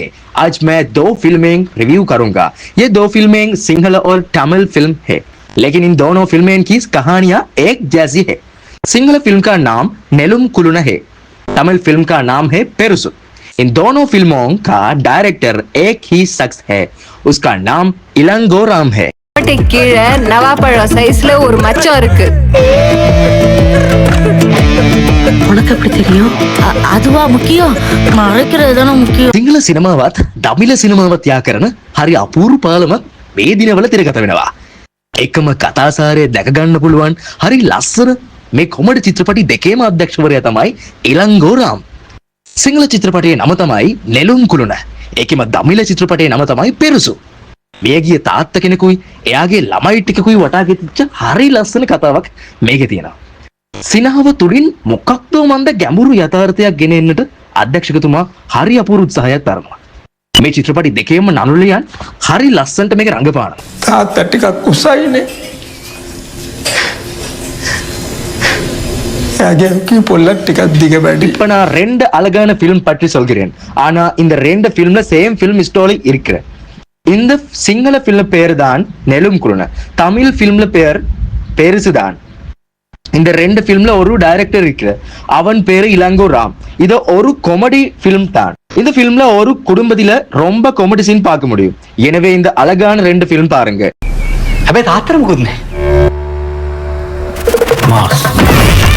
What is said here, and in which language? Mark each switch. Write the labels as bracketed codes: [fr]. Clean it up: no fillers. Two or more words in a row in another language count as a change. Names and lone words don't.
[hi] आज मैं दो फिल्में रिव्यू करूंगा। ये दो फिल्में सिंहल और तमिल फिल्म है, लेकिन इन दोनों फिल्में की कहानियां एक जैसी है। सिंहल फिल्म का नाम नेलुम कुलुना है, तमिल फिल्म का नाम है पेरुसु। इन दोनों फिल्मों का डायरेक्टर एक ही शख्स है, उसका नाम इलंगोराम है। [ta] கீழே நவாப்பழம் சைஸ்ல ஒரு மச்சம் இருக்கு. உனக்கு எப்படி தெரியும்? அதுவா முக்கியம்? மறைக்கிறது தானே முக்கியம். [si] සිංහල සිනමාවත් දමිළ සිනමාවත් යා කරන හරි අපූරු පාලමක් මේ දිනවල තිරගත වෙනවා. එකම කතාසාරය දැක ගන්න පුළුවන් හරි ලස්සන මේ කොමඩි චිත්‍රපටි දෙකේම අධ්‍යක්ෂවරයා තමයි ඉලංගෝරාම්. සිංහල චිත්‍රපටයේ නම තමයි නෙළුම් කුළුණ. ඒකෙම දමිළ චිත්‍රපටයේ නම තමයි පෙරුසු. මියගිය තාත්තා කෙනෙකුයි එයාගේ ළමයි ටිකකුයි වටා ගෙතිච්ච හරි ලස්සන කතාවක් මේකේ තියෙනවා. සිනහව තුලින් මොකක්දෝ මන්ද ගැඹුරු යථාර්ථයක් ගෙන එන්නට අධ්‍යක්ෂකතුමා හරි අපූර්ව උත්සාහයක් දරනවා. මේ චිත්‍රපටි දෙකේම නළුලියන් හරි ලස්සනට මේක රංගපානවා. තාත්තා ටිකක් උසයිනේ. එයාගේ පොල්ලක් ටිකක් දිග වැඩි. [ta] இப்ப நான் 2 அழகான ஃபிலிம் பற்றி சொல்கிறேன். ஆனா இந்த 2 ஃபிலிம்ல [en] same film story [ta] இருக்கு. இந்த சிங்கள ஃபிலிம் பேர் தான் நெலும் குருண, தமிழ் ஃபிலிம்ல பேர் பெருசுதான். இந்த 2 ஃபிலிம்ல ஒரு டைரக்டர் இருக்கு, அவன் பேரு இளங்கோ ராம். இது ஒரு [en] comedy film [ta] தான். இந்த ஃபிலிம்ல ஒரு குடும்பத்தில ரொம்ப [en] comedy scene [ta] பார்க்க முடியும். எனவே இந்த அழகான 2 ஃபிலிம் பாருங்க. [si] හැබැයි තාත්තට මොකුත් නැහැ. මාස්